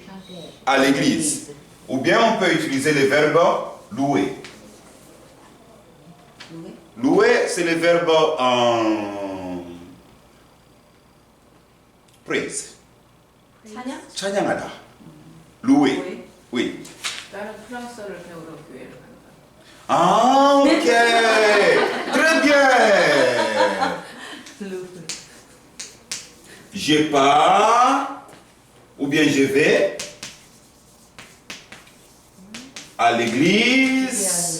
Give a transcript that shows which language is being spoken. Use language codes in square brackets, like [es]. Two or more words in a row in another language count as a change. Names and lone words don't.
[fr] chanter. à l'église. Ou bien on peut utiliser le verbe louer. louer. Louer, c'est le verbe en praise. [ko] 찬양? 찬양하다. [fr] louer. louer. Oui. [ko] 나는 프랑스어를 배우러 교회를 간다. [fr] Ah, ok. Très bien. louer. Je pars ou bien je vais à l'église